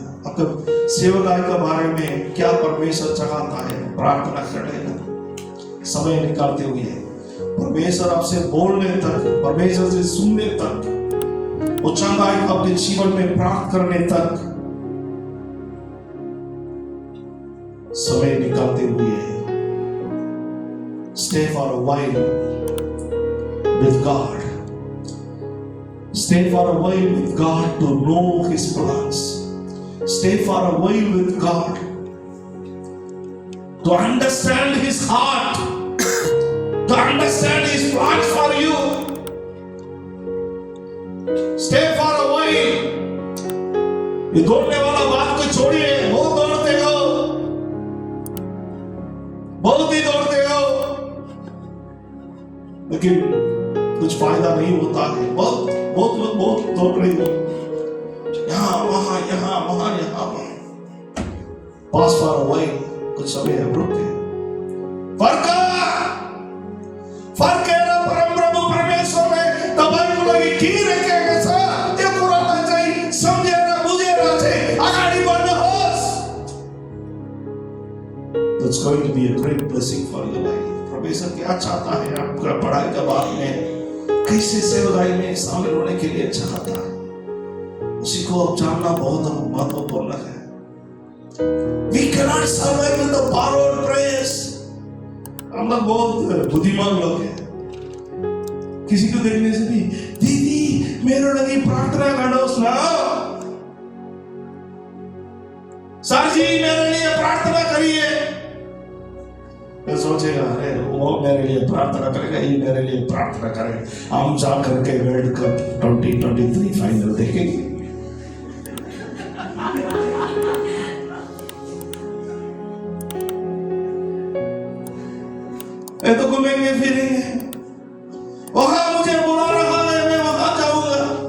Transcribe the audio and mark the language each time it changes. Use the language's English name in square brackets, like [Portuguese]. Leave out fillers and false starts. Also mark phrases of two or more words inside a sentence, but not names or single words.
[Hindi] आपका सेवकाई के बारे में क्या परमेश्वर चाहता है प्रार्थना कर लेना, समय निकालते हुए परमेश्वर आपसे बोलने तक, परमेश्वर से सुनने तक, वो चंगाई को अपने जीवन में प्राप्त करने तक समय निकालते हुए [English] stay for a while with God. Stay for a while with God to know His plans. Stay for a while with God to understand His heart, to understand His plans for you. Stay for a while. [Hindi] ये दौड़ने वाला बात को छोड़िए, बहुत दौड़ते हो, बहुत ही दौड़ते हो, लेकिन कुछ फायदा नहीं होता है। बहुत बहुत लोग बहुत दौड़ रहे हो, यहाँ वहां, यहाँ वहां, यहाँ वहां। [English] Pause for a while, [Hindi] कुछ समय है, रुक गए। फर्क है ना [Nepali] परम प्रभु परमेश्वर में तपाईको लागि के राखेको छ त्यो कुरालाई चाहिँ सम्झेर बुझेर चाहिँ अगाडि बढ्नुहोस्। [English] That's going to be a great blessing for your life. [Hindi] परमेश्वर क्या चाहता है आपका पढ़ाई के बाद में कैसे सेवकाई में शामिल होने के लिए चाहता है, उसी को अब जानना बहुत महत्वपूर्ण है। [English] We cannot survive with the borrowed praise. [Hindi] हम लोग बहुत बुद्धिमान लोग हैं, किसी को देखने से भी [Nepali] दीदी मेरो लागि प्रार्थना गर्नुहोस् न, [Hindi] सर जी मेरे लिए प्रार्थना करिए। सोचेगा अरे वो मेरे लिए प्रार्थना करेगा, ये मेरे लिए प्रार्थना करेगा, हम जा करके वर्ल्ड कप 2023 फाइनल देखेंगे। ये तो घूमेंगे फिरेंगे, वहां मुझे बुला रहा है मैं वहां जाऊंगा।